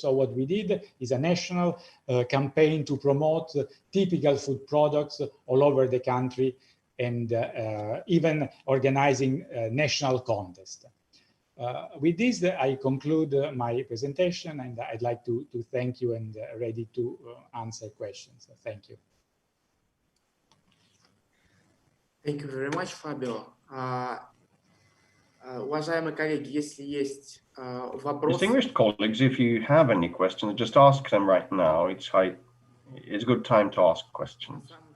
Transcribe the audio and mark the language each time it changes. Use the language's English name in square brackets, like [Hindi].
[English] So what we did is a national campaign to promote typical food products all over the country, and even organizing national contests. With this, I conclude my presentation, and I'd like to thank you and ready to answer questions. Thank you. Thank you very much, Fabio. [Russian] Уважаемые коллеги, если есть вопросы... [English] Distinguished colleagues, if you have any questions, just ask them right now. It's a good time to ask questions.